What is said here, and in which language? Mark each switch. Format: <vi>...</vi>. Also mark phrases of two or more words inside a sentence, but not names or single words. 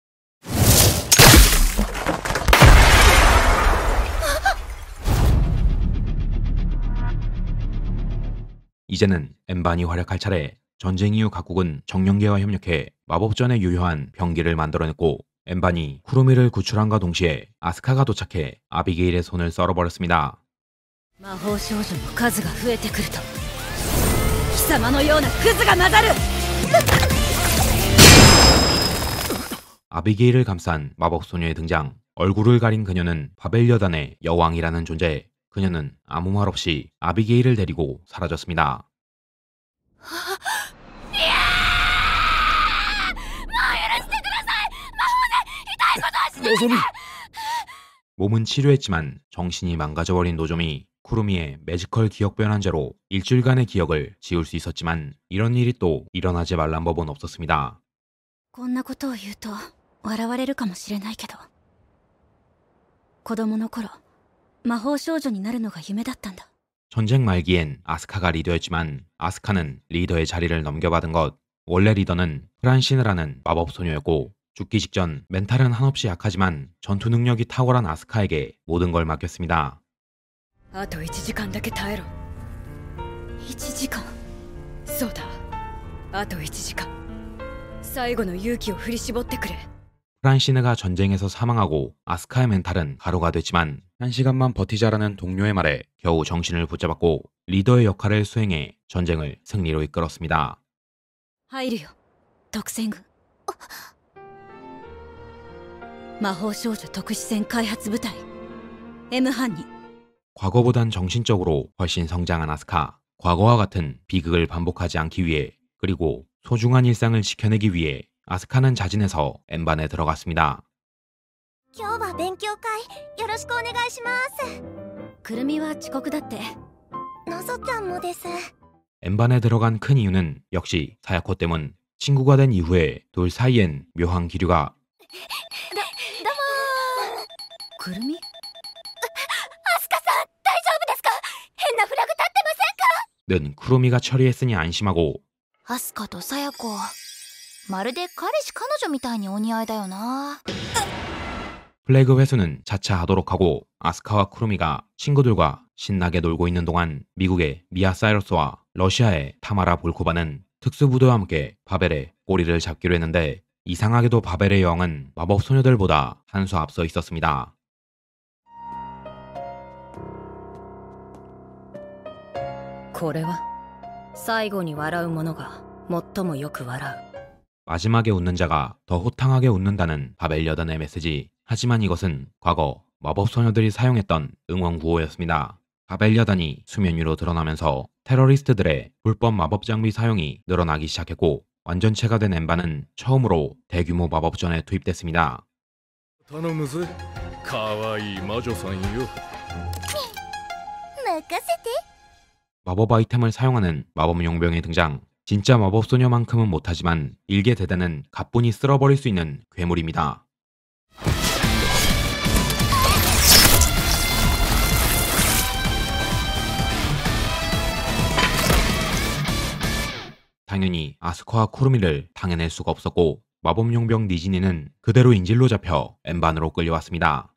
<ko>이제는 엠반이 활약할 차례. 전쟁 이후 각국은 정령계와 협력해 마법전에 유효한 병기를 만들어냈고 엠반이 쿠루미를 구출함과 동시에 아스카가 도착해 아비게일의 손을 썰어버렸습니다.</ko> <ja>魔法少女の数が増えてくると貴様のようなクズが混ざる。</ja> <ko>아비게일을 감싼 마법소녀의 등장. 얼굴을 가린 그녀는 바벨 여단의 여왕이라는 존재. 그녀는 아무 말 없이 아비게일을 데리고 사라졌습니다. 몸은 치료했지만 정신이 망가져버린 노조미. 쿠루미의 매지컬 기억 변환제로 일주일간의 기억을 지울 수 있었지만 이런 일이 또 일어나지 말란 법은 없었습니다.</ko> <ja>こんなことを言うと笑われるかもしれないけど、子供の頃魔法少女になるのが夢だったんだ。</ja> <ko>전쟁 말기엔 아스카가 리더였지만 아스카는 리더의 자리를 넘겨받은 것. 원래 리더는 프란시느라는 마법소녀였고 죽기 직전 멘탈은 한없이 약하지만 전투 능력이 탁월한 아스카에게 모든 걸 맡겼습니다.</ko> <ja>あと1時間だけ耐えろ。1時間。そうだ、あと1時間。最後の勇気を振り絞ってくれ。</ja> <ko>프란시느가 전쟁에서 사망하고 아스카의 멘탈은 가루가 됐지만 1시간만 버티자라는 동료의 말에 겨우 정신을 붙잡았고 리더의 역할을 수행해 전쟁을 승리로 이끌었습니다.</ko> <ja>入るよ、特戦軍。魔法少女特殊戦開発部隊 M 班に。</ja> <ko>과거보단 정신적으로 훨씬 성장한 아스카. 과거와 같은 비극을 반복하지 않기 위해 그리고 소중한 일상을 지켜내기 위해 아스카는 자진해서 엠반에 들어갔습니다.</ko> <ja>今日は勉強会よろしくお願いします。くるみは遅刻だって。のぞちゃんもです。</ja> <ko>엠반에 들어간 큰 이유는 역시 사야코 때문. 친구가 된 이후에 둘 사이엔 묘한 기류가.</ko> <ja>くるみアスカさん大丈夫ですか変なフラグ立ってませんか</ja> <ko>는 쿠루미가 처리했으니 안심하고</ko> <ja>アスカとサヤコまるで彼氏彼女みたいにお似合いだよな</ja> <ko>플래그 회수는 차차 하도록 하고 아스카와 쿠루미가 친구들과 신나게 놀고 있는 동안 미국의 미아 사이러스와 러시아의 타마라 볼코바는 특수부대와 함께 바벨의 꼬리를 잡기로 했는데 이상하게도 바벨의 여왕은 마법 소녀들보다 한 수 앞서 있었습니다.</ko> <ja>これは最後に笑う者が最もよく笑う</ja> <ko>마지막에 웃는 자가 더 호탕하게 웃는다는 바벨 여단의 메시지. 하지만 이것은 과거 마법 소녀들이 사용했던 응원 구호였습니다. 바벨 여단이 수면 위로 드러나면서 테러리스트들의 불법 마법 장비 사용이 늘어나기 시작했고 완전체가 된 엠바는 처음으로 대규모 마법전에 투입됐습니다.</ko> <ja>頼むぜかわいい魔女さんよ。任せて</ja> <ko>마법 아이템을 사용하는 마법 용병의 등장. 진짜 마법 소녀만큼은 못하지만 일개 대대는 가뿐히 쓸어버릴 수 있는 괴물입니다. 당연히 아스카와 쿠루미를 당해낼 수가 없었고 마법 용병 니지니는 그대로 인질로 잡혀 엠반으로 끌려왔습니다.</ko>